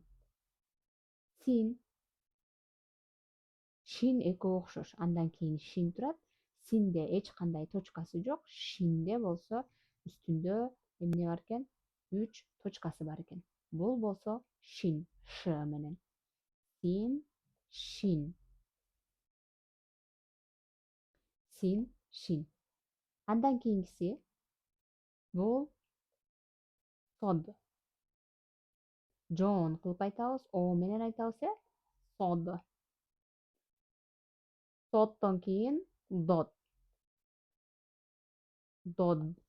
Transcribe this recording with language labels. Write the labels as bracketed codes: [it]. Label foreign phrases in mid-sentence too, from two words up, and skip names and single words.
[ky] Син. Шин эки окшош. Андан кийин шин турат. Синде эч кандай точкасы жок. Шинде болсо үстүндө эмне бар экен? 3 точкасы бар экен. Бул болсо шин, ш менен. Син, шин. Син, шин. Андан кийинкиси бул сод. Жоон кылып айтабыз, о менен айтабыз, сод. Соддон кийин дод. Дод.